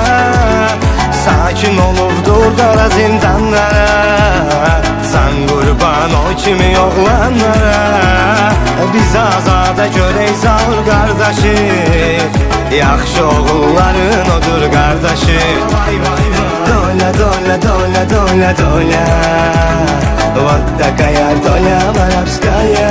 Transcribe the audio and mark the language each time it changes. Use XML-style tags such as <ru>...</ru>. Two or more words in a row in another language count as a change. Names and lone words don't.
<az>Sakin olubdur qara zindanlara, can qurban o kimi oğlanlara. Biz azada görək Zaur qardaşı, yaxşı oğulların odur qardaşı.</az> <ru>Доля, доля, доля, доля, доля, вот такая доля воровская.</ru>